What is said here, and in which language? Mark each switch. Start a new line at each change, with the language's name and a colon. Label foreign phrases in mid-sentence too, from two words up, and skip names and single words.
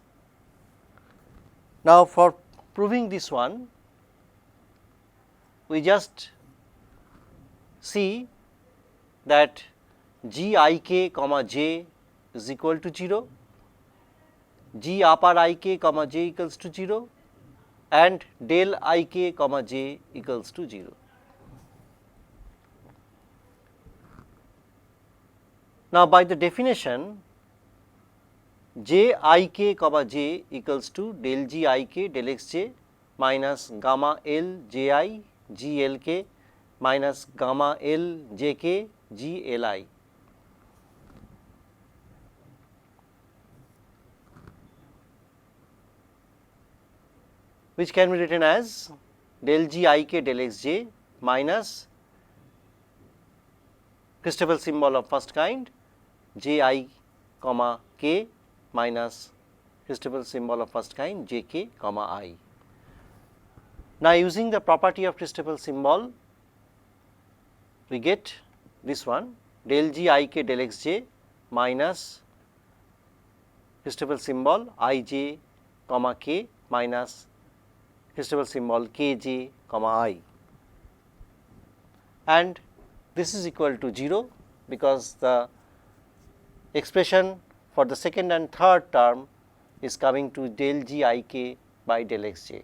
English: Now, for proving this one, we just see that g I k comma j is equal to 0, g upper I k comma j equals to 0, and del I k comma j equals to 0. Now, by the definition, j I k comma j equals to del g I k del x j minus gamma L j I g L k minus gamma L j k g L I. Which can be written as del g I k del x j minus Christabel symbol of first kind j I comma k minus Christabel symbol of first kind j k comma I. Now, using the property of Christabel symbol, we get this one del g I k del x j minus Christabel symbol I j comma k minus Christabel symbol k j comma I, and this is equal to 0 because the expression for the second and third term is coming to del g I k by del x j.